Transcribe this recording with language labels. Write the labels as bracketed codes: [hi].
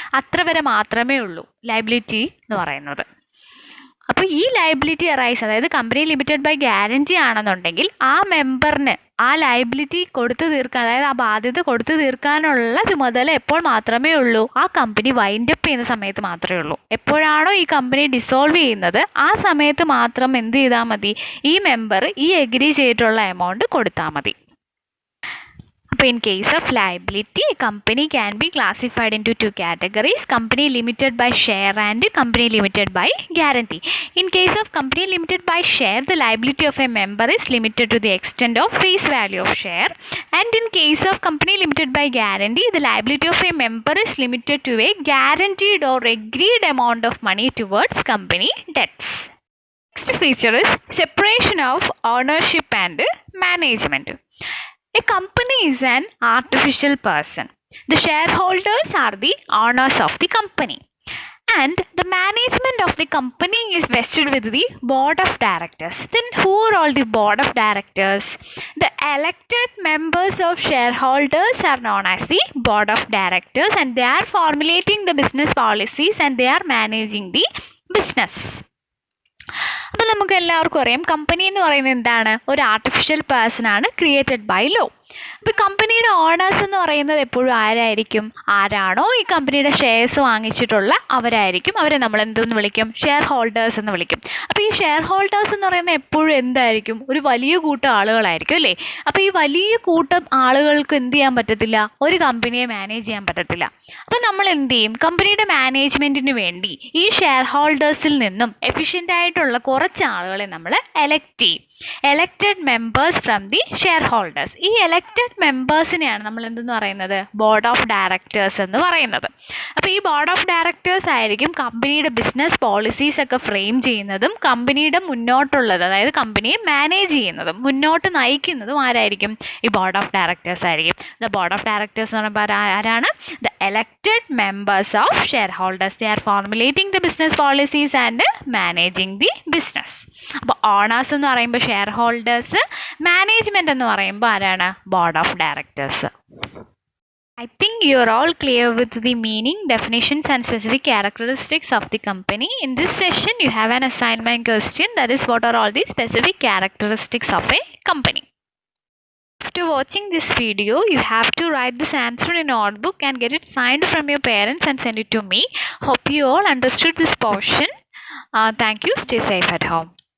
[ml] അത്ര വരെ മാത്രമേ ഉള്ളൂ ലയബിലിറ്റി എന്ന് പറയുന്നത്. അപ്പോൾ ഈ ലയബിലിറ്റി അറൈസ്, അതായത് കമ്പനി ലിമിറ്റഡ് ബൈ ഗ്യാരണ്ടി ആണെന്നുണ്ടെങ്കിൽ ആ മെമ്പറിന് ആ ലയബിലിറ്റി കൊടുത്തു തീർക്കാൻ, അതായത് ആ ബാധ്യത കൊടുത്തു തീർക്കാനുള്ള ചുമതല എപ്പോൾ മാത്രമേ ഉള്ളൂ, ആ കമ്പനി വൈൻഡപ്പ് ചെയ്യുന്ന സമയത്ത് മാത്രമേ ഉള്ളൂ. എപ്പോഴാണോ ഈ കമ്പനി ഡിസോൾവ് ചെയ്യുന്നത് ആ സമയത്ത് മാത്രം എന്ത് ചെയ്താൽ മതി, ഈ മെമ്പർ ഈ എഗ്രി ചെയ്തിട്ടുള്ള എമൗണ്ട് കൊടുത്താൽ മതി. [en] അപ്പോൾ in case of liability, a company can be classified into two categories: company limited by share and company limited by guarantee. In case of company limited by share, the liability of a member is limited to the extent of face value of share, and in case of company limited by guarantee, the liability of a member is limited to a guaranteed or agreed amount of money towards company debts. Next feature is separation of ownership and management. A company is an artificial person. The shareholders are the owners of the company, and the management of the company is vested with the board of directors. Then who are all the board of directors? The elected members of shareholders are known as the board of directors, and they are formulating the business policies and they are managing the business. [ml] അപ്പോൾ നമുക്ക് എല്ലാവർക്കും അറിയാം company എന്ന് പറയുന്നത് എന്താണ്, ഒരു artificial person ആണ്, created by law. അപ്പോൾ കമ്പനിയുടെ ഓണേഴ്സ് എന്ന് പറയുന്നത് എപ്പോഴും ആരായിരിക്കും, ആരാണോ ഈ കമ്പനിയുടെ ഷെയർസ് വാങ്ങിച്ചിട്ടുള്ള അവരായിരിക്കും. അവരെ നമ്മൾ എന്തെന്ന് വിളിക്കും, ഷെയർ ഹോൾഡേഴ്സ് എന്ന് വിളിക്കും. അപ്പോൾ ഈ ഷെയർ ഹോൾഡേഴ്സ് എന്ന് പറയുന്നത് എപ്പോഴും എന്തായിരിക്കും, ഒരു വലിയ കൂട്ടം ആളുകളായിരിക്കും അല്ലേ. അപ്പോൾ ഈ വലിയ കൂട്ടം ആളുകൾക്ക് എന്ത് ചെയ്യാൻ പറ്റത്തില്ല, ഒരു കമ്പനിയെ മാനേജ് ചെയ്യാൻ പറ്റത്തില്ല. അപ്പോൾ നമ്മൾ എന്ത് ചെയ്യും, കമ്പനിയുടെ മാനേജ്മെൻറ്റിന് വേണ്ടി ഈ ഷെയർ ഹോൾഡേഴ്സിൽ നിന്നും എഫിഷ്യൻ്റ് ആയിട്ടുള്ള കുറച്ച് ആളുകളെ നമ്മൾ എലക്ട് ചെയ്യും. [en] Elected members from the share holders. [ml] ഈ എലക്റ്റഡ് മെമ്പേഴ്സിനെയാണ് നമ്മൾ എന്തെന്ന് പറയുന്നത്, ബോർഡ് ഓഫ് ഡയറക്ടേഴ്സ് എന്ന് പറയുന്നത്. അപ്പോൾ ഈ ബോർഡ് ഓഫ് ഡയറക്ടേഴ്സ് ആയിരിക്കും കമ്പനിയുടെ ബിസിനസ് പോളിസീസ് ഒക്കെ ഫ്രെയിം ചെയ്യുന്നതും കമ്പനിയുടെ മുന്നോട്ടുള്ളത്, അതായത് കമ്പനിയെ മാനേജ് ചെയ്യുന്നതും മുന്നോട്ട് നയിക്കുന്നതും ആരായിരിക്കും, ഈ ബോർഡ് ഓഫ് ഡയറക്ടേഴ്സ് ആയിരിക്കും. [en] the board of directors [ml] എന്ന് പറയുമ്പോൾ ആരാണ്, [en] The elected members of shareholders. They are formulating the business policies and managing the business. [ml] അപ്പോൾ ഓണേഴ്സ് എന്ന് പറയുമ്പോൾ ഷെയർ ഹോൾഡേഴ്സ്, മാനേജ്മെൻറ്റ് എന്ന് പറയുമ്പോൾ ആരാണ്, board of directors. [en] I think you are all clear with the meaning, definitions and specific characteristics of the company. In this session you have an assignment question, that is what are all the specific characteristics of a company. After watching this video, you have to write this answer in a notebook and get it signed from your parents and send it to me. Hope you all understood this portion. Thank you. Stay safe at home.